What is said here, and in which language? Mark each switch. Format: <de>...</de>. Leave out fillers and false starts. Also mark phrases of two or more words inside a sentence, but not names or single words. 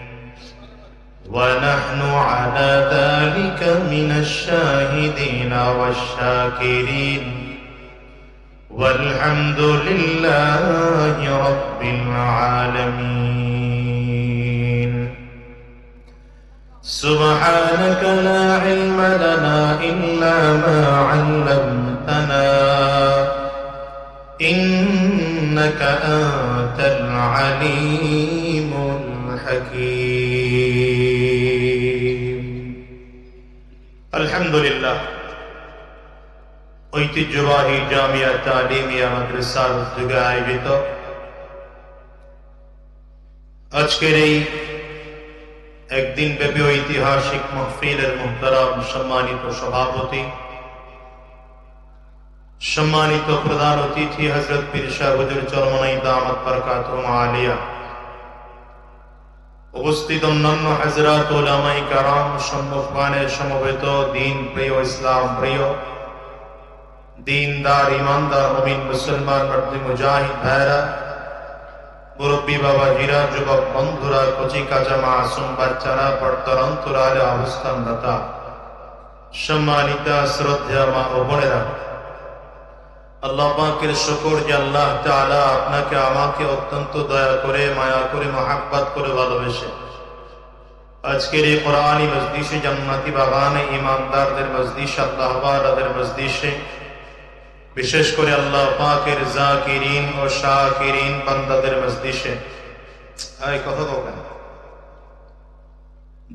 <ar>ونحن على ذلك من الشاهدين والشاكرين والحمد لله رب العالمين سبحانك لا علم لنا إلا ما علمتنا إنك أنت العليم الحكيم الحمد لله</ar> <bn>ঐতিহ্যবাহী জামিয়া তালিমিয়া মাদ্রাসার উদ্যোগে আয়োজিত আজকের এই একদিন ব্যাপী ঐতিহাসিক মাহফিলের মুহতারাম সম্মানিত সভাপতি, সম্মানিত প্রধান অতিথি হযরত পীর শাহ হুজুর চরমনাই</bn> <ar>دامت بركاتهم</ar> <bn>আলিয়া, উপস্থিত অন্যান্য হযরত উলামায়ে কেরাম, সম্মুখপানে সমবেত দিন প্রিয়, ইসলাম প্রিয়, দীনদার ঈমানদার মুমিন মুসলমান মর্দ মুজাহিদ ভাইরা, মুরব্বী বাবা জীরা, যুবক বন্ধুরা, কচি কাঁচা মাসুম বাচ্চারা, পর্দার অন্তরালে অবস্থানরতা সম্মানিতা শ্রদ্ধা মা ও বোনেরা, আল্লাহ পাকের শুকর যে আল্লাহ তাআলা আপনাকে আমাকে অত্যন্ত দয়া করে, মায়া করে, মহব্বত করে ভালোবেসে আজকের এই কোরআনী মজলিসে, জান্নাতি বাগানে, ঈমানদারদের মজলিস, আল্লাহ ওয়ালাদের মজলিসে, বিশেষ করে আল্লাহ পাকের জাকিরিন ও শাকিরিন বান্দাদের মজলিসে, এই কথা কও কেন?</bn>